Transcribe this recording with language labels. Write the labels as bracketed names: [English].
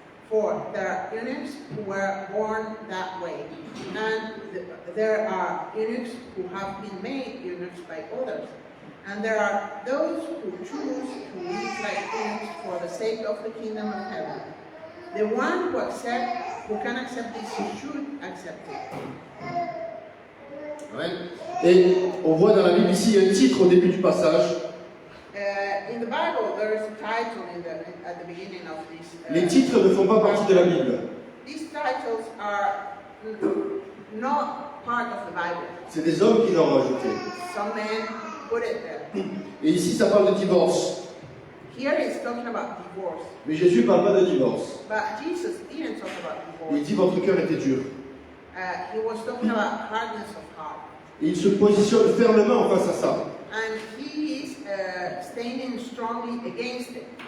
[English] For there are eunuchs who were born that way, and there are eunuchs who have been made eunuchs by others. And there are those who choose to live like eunuchs for the sake of the kingdom of heaven. The one who can accept this should accept it. Amen. [French] Et on voit dans la Bible ici un titre au début du passage. [English] In the Bible, there is a title at the beginning of this. [French] Les titres ne font pas partie de la Bible. [English] These titles are not part of the Bible. [French] C'est des hommes qui l'ont rajouté. [English] Some men put it there. [French] Et ici, ça parle de divorce. [English] Here it's talking about divorce. [French] Mais Jésus ne parle pas de divorce. [English] But Jesus didn't talk about [French] Il [English] divorce. [French] dit votre cœur était dur. [English] He was talking about hardness of heart. [French] Et il se positionne fermement face à ça. [English] And he is standing strongly against it.